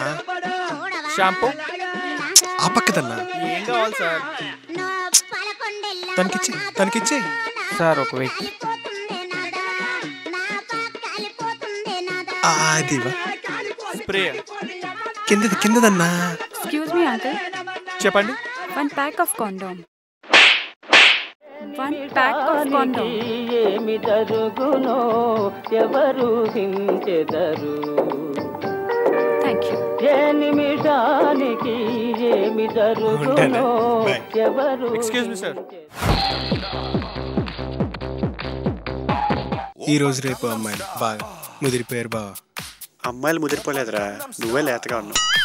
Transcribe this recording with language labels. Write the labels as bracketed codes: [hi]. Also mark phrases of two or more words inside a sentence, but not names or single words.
[te] షాంపూ ఆ పక్కదన్నా. ఏం కావాలి సార్? తనకిచ్చి సార్ ఒక వెయిట్. అదివా స్ప్రే కిందదన్నా. [en] Excuse me, uncle. [te] చెప్పండి. [en] 1 pack of condom. 1 pack of condom. [te] ఏమి జరుగునో ఎవరు హించెదరు. [en] Thank you. [te] ఏ నిమిషానికి ఏమి జరుగునో ఎవరు. [en] excuse me sir. [te] ఈ రోజు రేపు అమ్మాయిలు బాగా ముదిరిపోయారు బావా. అమ్మాయిలు ముదిరిపోలేదురా, నువ్వే లేతగా ఉన్నావు.